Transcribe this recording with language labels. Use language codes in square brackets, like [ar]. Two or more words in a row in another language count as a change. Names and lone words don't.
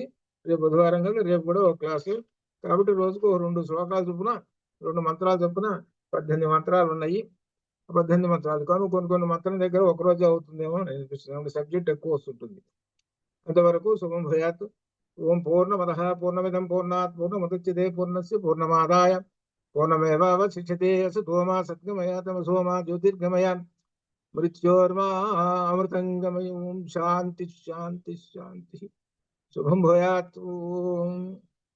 [te] రేపు బుధవారం కదా, రేపు కూడా ఒక క్లాసు. కాబట్టి రోజుకు 2 శ్లోకాలు చొప్పున, 2 మంత్రాలు చొప్పున 18 మంత్రాలు ఉన్నాయి. 18 మంత్రాలు కాను, కొన్ని మంత్రం దగ్గర ఒక రోజు అవుతుందేమో అని అనిపిస్తుంది, సబ్జెక్ట్ ఎక్కువ వస్తుంటుంది. [sa] అంతవరకు శుభం భూయాత్. ఓం పూర్ణమదః పూర్ణమిదం పూర్ణాత్ పూర్ణముదచ్యతే పూర్ణస్య పూర్ణమాదాయ పూర్ణమేవాवशिष्यते असतो मा सद्गमया तमसो मा ज्योतिर्गमया मृत्योर्मा अमृतंगमय। ओम शांति शांति शांति। शुभम भूयात्। ओम।